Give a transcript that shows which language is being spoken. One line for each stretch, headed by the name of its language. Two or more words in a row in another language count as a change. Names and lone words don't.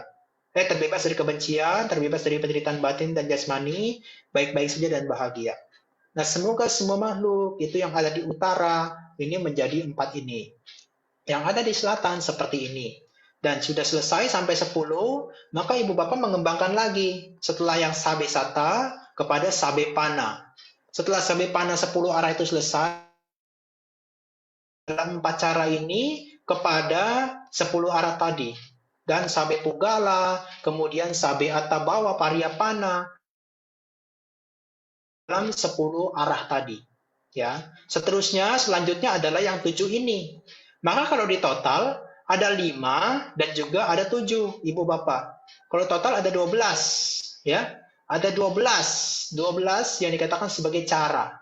Indonesian: Terbebas dari kebencian, terbebas dari penderitaan batin dan jasmani, baik-baik saja dan bahagia. Nah, semoga semua makhluk itu yang ada di utara ini menjadi 4 ini. Yang ada di selatan seperti ini. Dan sudah selesai sampai 10, maka Ibu Bapak mengembangkan lagi setelah yang
Pali: sabe sata
Indonesian: kepada
Pali: sabe pana.
Indonesian: Setelah
Pali: sabe pana
Indonesian: 10 arah itu selesai, dalam 4 cara ini kepada 10 arah tadi.
Pali: Dan sabe pugala, kemudian sabe atabawa pariyapana,
Indonesian: dalam 10 arah tadi. Ya. Seterusnya, selanjutnya adalah yang 7 ini. Maka kalau di total, ada 5 dan juga ada 7, Ibu Bapak. Kalau total ada 12. Ya. Ada 12 yang dikatakan sebagai cara.